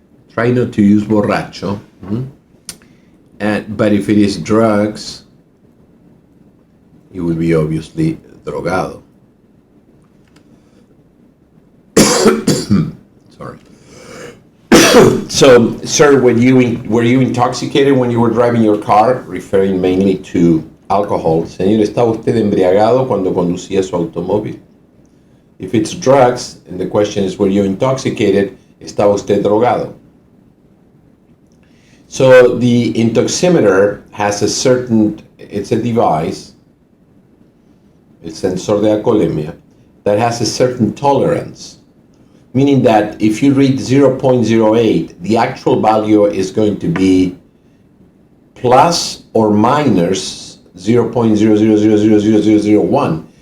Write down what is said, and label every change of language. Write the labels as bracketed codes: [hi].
[en] Try not to use borracho. But if it is drugs, you will be obviously drogado. Sorry. So, sir, were you intoxicated when you were driving your car? Referring mainly to alcohol. [es] Señor, ¿estaba usted embriagado cuando conducía su automóvil? [en] If it's drugs, and the question is, were you intoxicated? [es] ¿Estaba usted drogado? [en] So the intoximeter has it's a device, it's sensor de alcoholemia, that has a certain tolerance, meaning that if you read 0.08, the actual value is going to be plus or minus 0.00000001.